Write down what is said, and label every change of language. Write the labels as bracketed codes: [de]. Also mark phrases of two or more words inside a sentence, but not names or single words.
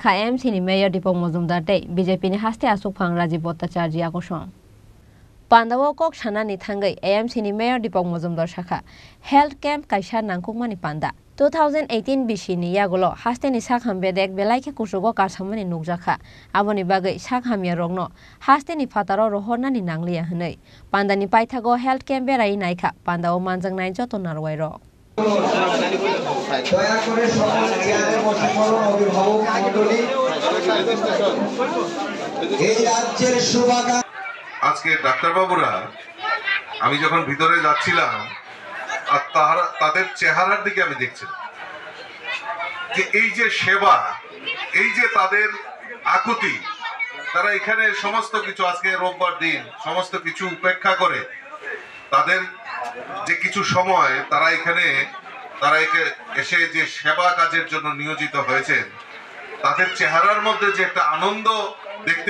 [trp] MC ni Mayor Dipak Majumdar tei BJP ni Haste Achukphang Rajib Bhartacharjee akosong Pandawo kok sanani thangai AMC ni Mayor Dipak Majumdar shakha [en] Health Camp [trp] kaisa nangkukmani panda 2018 bishini yagulo haste ni sakham bedek belaike kusugo karsamani nukjakha aboni bagai sakhamya rogno haste ni fataro rohornani nanglia hnei pandani paithago [en] health camp [trp] berai naikha pandao manjak nai joto narwai rok [bn] দয়া করে সকল চেয়ারে বসে পড়ুন অভিভাবক মণ্ডলী এই রাজ্যের শুভাকাঙ্ক্ষী আজকে ডাক্তার বাবুরা আমি যখন ভিতরে যাচ্ছিলাম আর তাদের চেহারার দিকে আমি দেখছিলাম যে এই যে সেবা এই যে তাদের আকুতি তারা এখানে সমস্ত কিছু আজকে রোববার দিন সমস্ত কিছু উপেক্ষা করে তাদের যে কিছু সময় তারা এখানে এসে যে সেবা কাজের জন্য নিয়োজিত হয়েছেন তাদের চেহারার মধ্যে যে একটা আনন্দ দেখতে